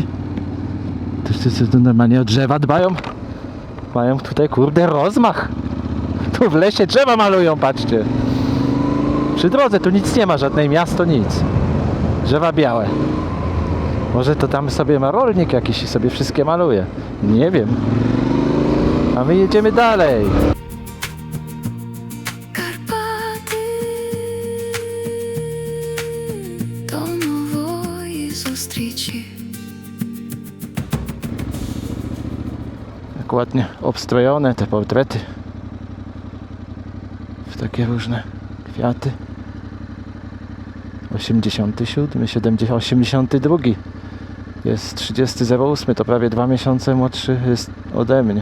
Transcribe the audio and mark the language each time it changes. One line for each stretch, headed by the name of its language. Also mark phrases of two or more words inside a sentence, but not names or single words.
Polish: To normalnie o drzewa dbają. Mają tutaj kurde rozmach. Tu w lesie drzewa malują, patrzcie. Przy drodze tu nic nie ma, żadnej miasto, nic. Drzewa białe. Może to tam sobie ma rolnik jakiś i sobie wszystkie maluje. Nie wiem. A my jedziemy dalej.
Ukrainian: Карпати до нової зустрічі.
Polish: Jak ładnie obstrojone te portrety. W takie różne kwiaty. 87, 70, 82. Jest 30.08, to prawie 2 miesiące młodszy jest ode mnie.